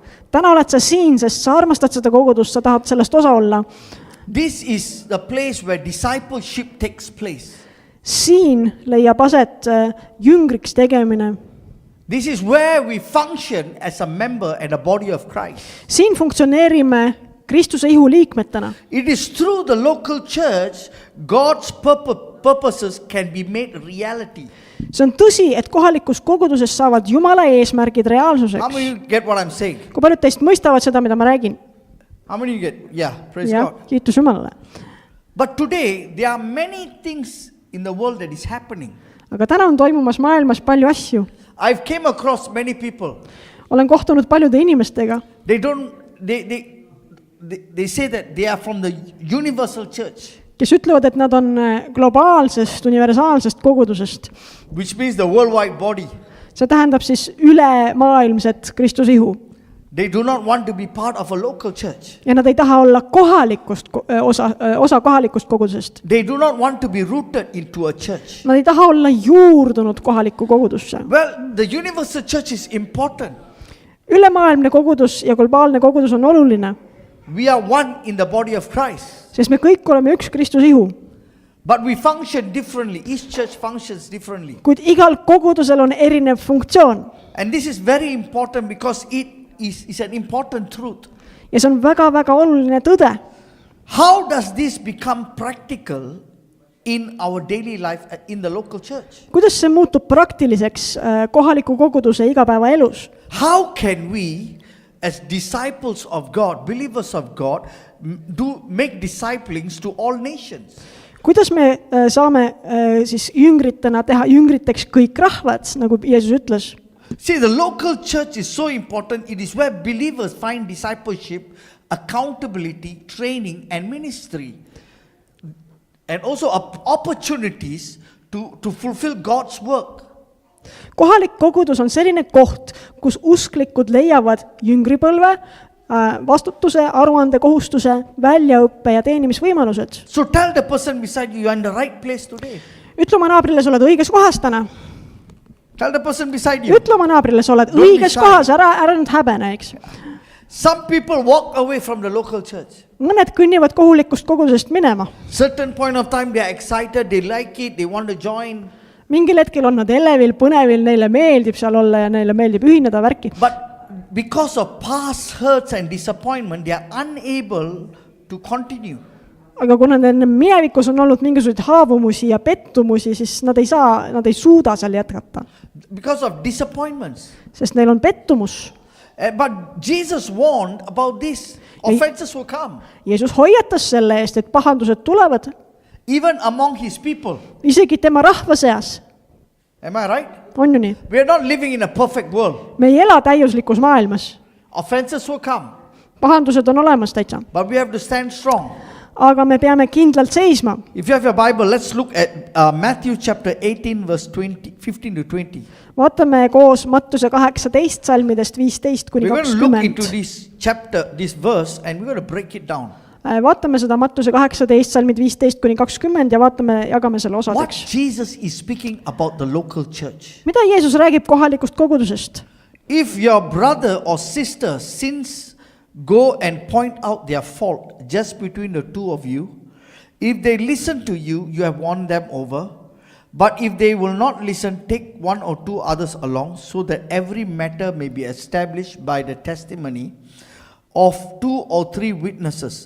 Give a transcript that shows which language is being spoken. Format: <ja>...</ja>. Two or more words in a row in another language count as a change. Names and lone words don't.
<et>Täna oled sa siin, sest sa armastad seda kogudust, sa tahad sellest osa olla.</et> <en>This is the place where discipleship takes place.</en> <et>Siin leiab aset jüngriks tegemine.</et> <en>This is where we function as a member and a body of Christ.</en> <et>Siin funktsioneerime Kristuse ihu liikmetena.</et> <en>It is through the local church God's purposes can be made reality.</en> <et>See on tõsi, et kohalikus koguduses saavad Jumala eesmärgid</et> <en>How</en> <et>reaalsuseks.</et> <en>many you get what I'm saying?</en> <et>Kui paljud teist mõistavad seda, mida ma räägin?</et> <en>How many you get? Yeah, praise</en> <et>Ja,</et> <en>God.</en> <et>kiitus Jumalale.</et> <en>But today there are many things in the world that is happening.</en> <et>Aga täna on toimumas maailmas palju asju.</et> <en>I've came across many people.</en> <et>Olen kohtunud paljude inimestega.</et> <en>They say that they are from the universal church,</en> <et>Kes ütlevad, et nad on globaalsest, universaalsest kogudusest.</et> <en>which means the worldwide body.</en> <et>See tähendab siis ülemaailmset Kristuse ihu.</et> <en>They do not want to be part of a local church.</en> <et>Ja nad ei taha olla osa kohalikust kogudusest.</et> <en>They do not want to be rooted into a church.</en> <et>Nad ei taha olla juurdunud kohalikku kogudusse.</et> <en>Well, the universal church is important.</en> <et>Ülemaailmne kogudus ja globaalne kogudus on oluline,</et> <en>We are one in the body of Christ.</en> <et>sest me kõik oleme üks Kristuse ihu.</et> <en>But we function differently. Each church functions differently.</en> <et>Kuid igal kogudusel on erinev funktsioon.</et> <en>And this is very important because it is an important truth.</en> <et>Ja see on väga-väga oluline tõde.</et> <en>How does this become practical in our daily life in the local church?</en> <et>Kuidas see muutub praktiliseks kohaliku koguduse igapäevaelus?</et> <en>How can we, as disciples of God, believers of God, make disciplings to all nations?</en> <et>Kuidas me saame siis jüngritena teha jüngriteks kõik rahvad, nagu Jeesus ütles?</et> <en>See, the local church is so important. It is where believers find discipleship, accountability, training, and ministry. And also opportunities to fulfill God's work.</en> <et>Kohalik kogudus on selline koht, kus usklikud leiavad jüngripõlve, vastutuse, aruande kohustuse, väljaõppe ja teenimisvõimalused.</et> <en>So tell the person beside you, you are in the right place today.</en> <et>Ütle oma naabrile, sa oled õiges kohas täna.</et> <en>Tell the person beside you.</en> <et>Ütle oma naabrile, sa oled</et> <en>Don't be</en> <et>õiges</et> <en>shy.</en> <et>kohas, ära nüüd häbene, eks.</et> <en>Some people walk away from the local church.</en> <et>Mõned kõnnivad kohulikust kogudusest minema.</et> <en>Certain point of time they are excited, they like it, they want to join.</en> <et>mingil hetkel on nad elevil, põnevil, neile meeldib seal olla ja neile meeldib ühineda värki.</et> <en>But because of past hurts and disappointment, they are unable to continue.</en> <et>Aga kuna neil minevikus on olnud mingisuguseid haavumusi ja pettumusi, siis nad ei suuda seal jätkata.</et> <en>Because of disappointments.</en> <et>Sest neil on pettumus.</et> <en>But Jesus warned about this. Offenses will come.</en> <et>Jeesus hoiatas selle eest, et pahandused tulevad.</et> <en>Even among his people.</en> <et>Isegi tema rahva seas.</et> <en>Am I right?</en> <et>On ju nii?</et> <en>We are not living in a perfect world.</en> <et>Me ei ela täiuslikus maailmas.</et> <en>Offenses will come.</en> <et>Pahandused on olemas täitsa.</et> <en>But we have to stand strong.</en> <et>Aga me peame kindlalt seisma.</et> <en>If you have your Bible, let's look at Matthew chapter 18 verse 15 to 20.</en> <et>Vaatame koos Mattuse 18 salmidest 15 kuni</et> <en>We're going to look into</en> <et>20.</et> <en>this chapter, this verse, and we're going to break it down.</en> <et>Vaatame seda Mattuse 18 salmid 15 kuni 20 ja jagame selle</et> <en>What</en> <et>osadeks.</et> <en>Jesus is speaking about the local church.</en> <et>Mida Jeesus räägib kohalikust kogudusest?</et> <en>If your brother or sister sins, go and point out their fault just between the two of you. If they listen to you, you have won them over. But if they will not listen, take one or two others along, so that every matter may be established by the testimony of 2 or 3 witnesses.</en>